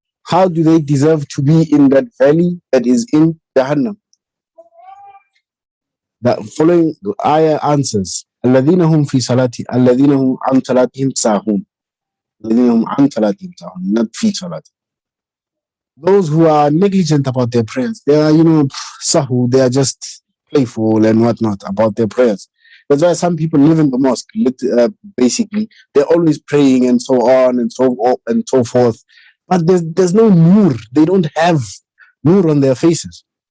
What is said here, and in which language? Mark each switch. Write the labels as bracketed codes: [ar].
[en] How do they deserve to be in that valley that is in Jahannam? The following ayah answers: [ar] الَّذِينَ هُمْ فِي صَلَاتِ الَّذِينَ هُمْ عَنْ صَلَاتِهِمْ سَاهُونَ. الَّذِينَ هُمْ عَنْ صَلَاتِهِمْ سَاهُونَ, [en] not [ar] فِي صَلَاتِ. [en] Those who are negligent about their prayers, they are, sahu, they are just playful and whatnot about their prayers. That's why some people live in the mosque, basically. They're always praying and so on and so forth. But there's no nur. They don't have nur on their faces.